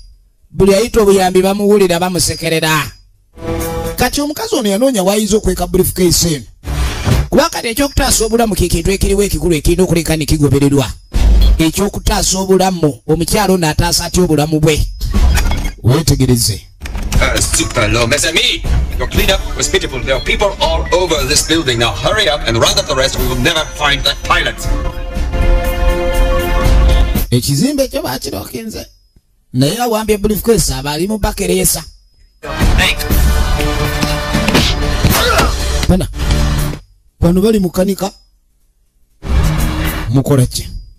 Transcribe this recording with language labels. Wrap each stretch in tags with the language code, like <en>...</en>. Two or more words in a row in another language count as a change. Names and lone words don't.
<lg>Buli ayita obuyambi bamuwulira bamusekerera. Kati omukazi ono yanoonya wayinza okweka briefcase eno. Kuba kati ekyokutaasa obulamu kintu ekiriwo ekikulu ekirina okuleka ne kigobererwa. Ekyokutaasa obulamu omukyalo ono ataasa atya obulamu bwe. Wetegereze.</lg> <en>Super low.</en> <fr>Mes amis,</fr> <en>your cleanup was pitiful. There are people all over this building. Now hurry up and round up the rest. We will never find that pilot.</en> <lg>Ekizimbe ekyo bakirokinze. Naye awambye briefcase abali mu bakereyesa. Bana. Bano bali mukanika. Mukola ki?</lg>